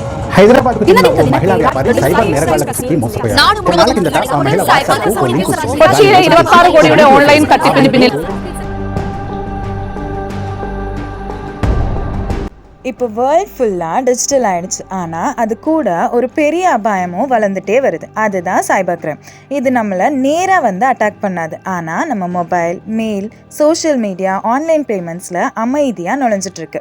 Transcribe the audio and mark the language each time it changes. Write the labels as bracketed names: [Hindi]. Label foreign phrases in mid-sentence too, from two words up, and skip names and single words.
[Telugu] హైదరాబాద్కు చెందిన ఓ మహిళా వ్యాపారి సైబర్ నేరగాళ్లకు చిక్కి మోసపోయారు. కొన్నాళ్ల కిందట ఆ మహిళ వాట్సాప్కు ఓ లింక్ వచ్చింది. [Malayalam] കൊച്ചി 26 കോടിയുടെ ഓൺലൈൻ തട്ടിപ്പിന് പിന്നിൽ [Tamil] இப்போ வேர்ல்ட் ஃபுல்லாக டிஜிட்டல் ஆயிடுச்சு. ஆனால் அது கூட ஒரு பெரிய அபாயமும் வளர்ந்துட்டே வருது. அதுதான் சைபர் கிரைம். இது நம்மளை நேராக வந்து அட்டாக் பண்ணாது. ஆனால் நம்ம மொபைல், மெயில், [English] social media, online payments [Tamil] அமைதியாக நுழைஞ்சிட்ருக்கு.